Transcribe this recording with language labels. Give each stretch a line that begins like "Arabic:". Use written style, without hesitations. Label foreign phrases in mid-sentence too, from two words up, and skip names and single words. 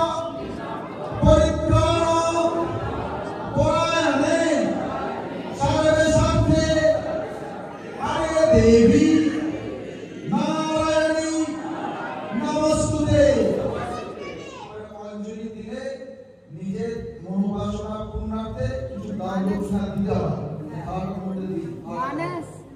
Sanskrit: परित्राण परायणे सर्वे साध्ये हरे देवी नारायणी नमस्तुते
Bangla: অঞ্জলি দিলে নিজের মনোবাসনা পূর্ণার্থে কিছু দান দক্ষিণা দিতে হবে।